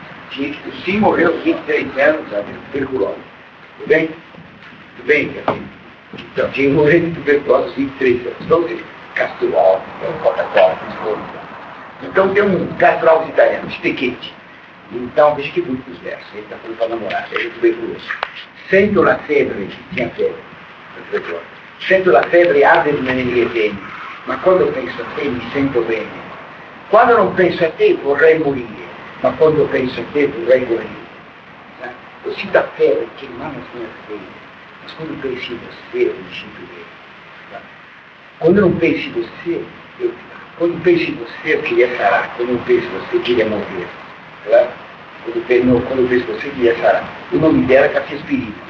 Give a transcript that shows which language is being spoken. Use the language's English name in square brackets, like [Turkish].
[Portuguese] Tinha que tossir e morreu aos 23 anos, sabe, de tuberculose. Tudo bem? Tudo bem, Catrinho? Então, tinha que morrer de tuberculose aos 23 anos. Então, Castrol, Coca-Cola, então tem um Castrol italiano, Stecchetti. Então, veja que bonitos versos. Ele está falando para namorar, ele é tuberculoso. [Italian] Sento la febbre, [Portuguese] que tinha febre. [Italian] Sento la febbre arde di me ne viene, ma quando penso a te mi sento bene. Quando non penso a te vorrei morire, ma quando penso a te vorrei guarire. [Portuguese] Eu sinto a febre queimar nas minhas veias, mas quando penso em você eu me sinto bem. Quando eu não penso em você, quando penso em você eu queria sarar, quando eu penso em você eu queria morrer. Claro? Quando eu penso em você eu queria sarar. O nome dela é Cafiaspirina.